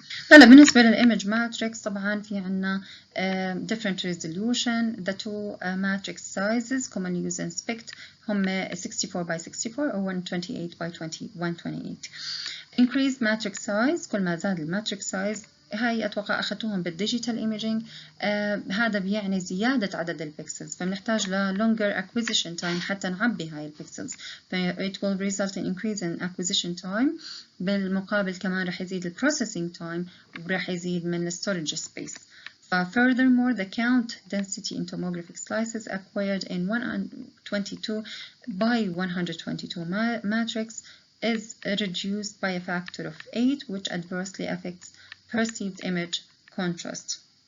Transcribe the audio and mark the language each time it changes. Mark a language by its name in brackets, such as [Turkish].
[Arabic] هلا بالنسبة للإيمج ماتريكس طبعا في عنا [English] different resolution. The two matrix sizes commonly used in SPECT [Arabic] هم [English] 64 by 64 أو 128 by 128. Increased matrix size، [Arabic] كل ما زاد الماتريكس size، هاي أتوقع أخذتوهم بالديجيتال إيميجينج. هذا بيعني زيادة عدد البكسلز، فبنحتاج ل [English] longer acquisition time [Arabic] حتى نعبي هاي البكسلز. [English] It will result in increase in acquisition time. [Arabic] بالمقابل كمان رح يزيد ال [English] processing time [Arabic] ورح يزيد من ال [English] storage space. Furthermore, the count density in tomographic slices acquired in 122 by 122 matrix is reduced by a factor of 8, which adversely affects perceived image contrast.